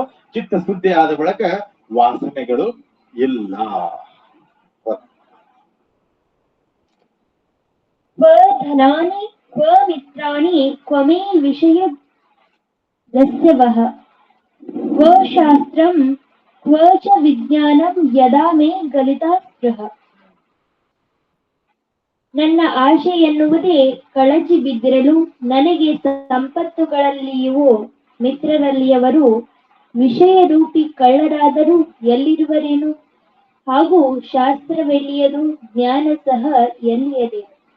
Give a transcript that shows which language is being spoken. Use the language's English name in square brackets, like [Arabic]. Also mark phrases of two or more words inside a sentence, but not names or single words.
[Kannada] ಚಿತ್ತ ಶುದ್ಧಿ ಆದ ಬಳಿಕ ವಾಸನೆಗಳು ಇಲ್ಲ. [Sanskrit] ಕ್ವ ಧನಾನಿ ಕ್ವ ಮಿತ್ರಾಣಿ ಕ್ವ ಮೇ ವಿಷಯ ದಸ್ಯವಃ ಕ್ವ ಶಾಸ್ತ್ರಂ ಕ್ವ ಚ ವಿಜ್ಞಾನಂ ಯದಾ ಮೇ ಗಲಿತಾ ಸ್ಪೃಹ. [Kannada] ನನ್ನ ಆಶೆ ಎನ್ನುವುದೇ ಕಳಚಿ ಬಿದ್ದಿರಲು ನನಗೆ ಸಂಪತ್ತುಗಳಲ್ಲಿಯೂ ಮಿತ್ರರಲ್ಲಿಯವರು ವಿಷಯರೂಪಿ ಕಳ್ಳರಾದರೂ ಎಲ್ಲಿರುವರೇನು, ಹಾಗೂ ಶಾಸ್ತ್ರವೆಲ್ಲಿಯದು, ಜ್ಞಾನ ಸಹ ಎಲ್ಲಿಯದೇನು.